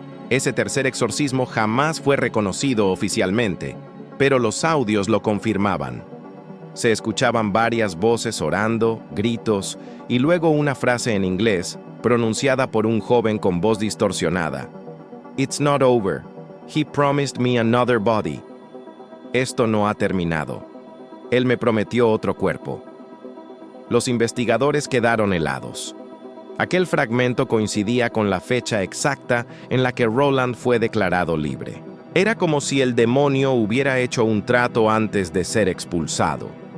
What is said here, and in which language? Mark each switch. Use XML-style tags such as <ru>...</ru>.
<es>Ese tercer exorcismo jamás fue reconocido oficialmente, pero los audios lo confirmaban. Se escuchaban varias voces orando, gritos y luego una frase en inglés pronunciada por un joven con voz distorsionada.</es> <en>"It's not over. He promised me another body."</en> <es>Esto no ha terminado. Él me prometió otro cuerpo. Los investigadores quedaron helados. Aquel fragmento coincidía con la fecha exacta en la que Roland fue declarado libre. Era como si el demonio hubiera hecho un trato antes de ser expulsado.</es>